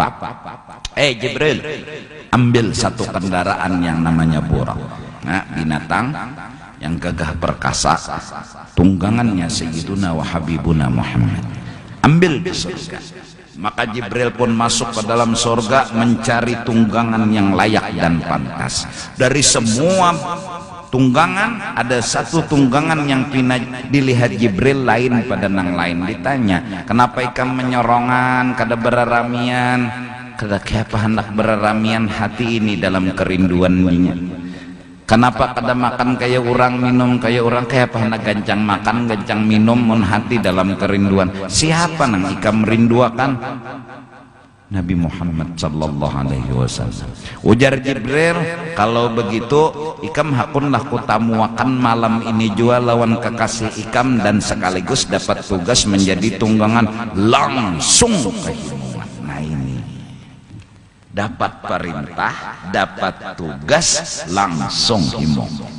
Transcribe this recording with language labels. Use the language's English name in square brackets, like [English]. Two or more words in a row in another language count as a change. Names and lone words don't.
[Banjar] Jibril ambil satu kendaraan yang namanya Burak nah, binatang yang gagah perkasa tunggangannya [Arabic] سيدنا وحبيبنا [Banjar] Muhammad ambil di surga maka Jibril pun masuk ke dalam surga mencari tunggangan yang layak dan pantas dari semua tunggangan ada satu tunggangan yang dilihat Jibril lain pada nang lain ditanya kenapa ikam menyorongan kada beraramian kada kenapa hendak beraramian hati ini dalam kerinduannya kenapa kada makan kayak orang minum kayak orang kayak apa hendak gancang makan gancang minum mun hati dalam kerinduan siapa nang ikam merinduakan Nabi Muhammad [Arabic] صلى الله عليه وسلم. [Banjar] Ujar Jibril, kalau begitu ikam hakunlah kutamuakan malam ini jua lawan kekasih ikam dan sekaligus dapat tugas menjadi tunggangan langsung ke Himongan. Nah ini dapat perintah, dapat tugas langsung Himongan.